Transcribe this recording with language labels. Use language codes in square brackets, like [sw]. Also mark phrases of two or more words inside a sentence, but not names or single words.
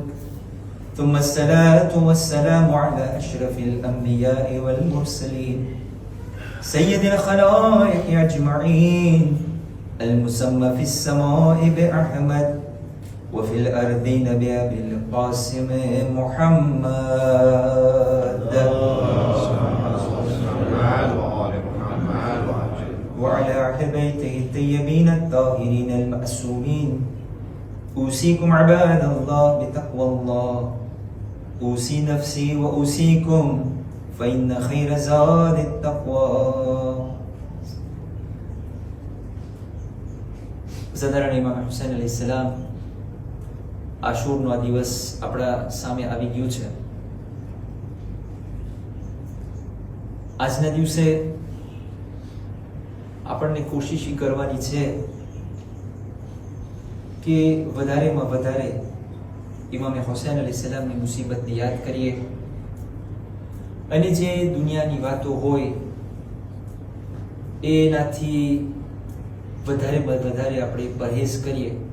[ar] ثم الصلاة والسلام على أشرف الأنبياء والمرسلين سيد الخلائق أجمعين المسمى في السماء بأحمد وفي الأرضين بأبي القاسم محمد وعلى أهل بيته الطيبين الطاهرين المأسومين. أوصيكم عباد الله بتقوى الله. أوصي نفسي وأوصيكم فإن خير زاد التقوى. [gu] ઝદરાના ઇમામ હુસૈન અલૈહિસ્સલામ આશુરનો આ દિવસ આપણા સામે આવી ગયું છે. આજના દિવસે આપણને કોશિશ કરવાની છે કે વધારેમાં વધારે ઇમામ હુસૈન અલૈહિસ્સલામની મુસીબતને યાદ કરીએ અને જે દુનિયાની વાતો હોય એનાથી વધારે આપણે પરહેજ કરીએ.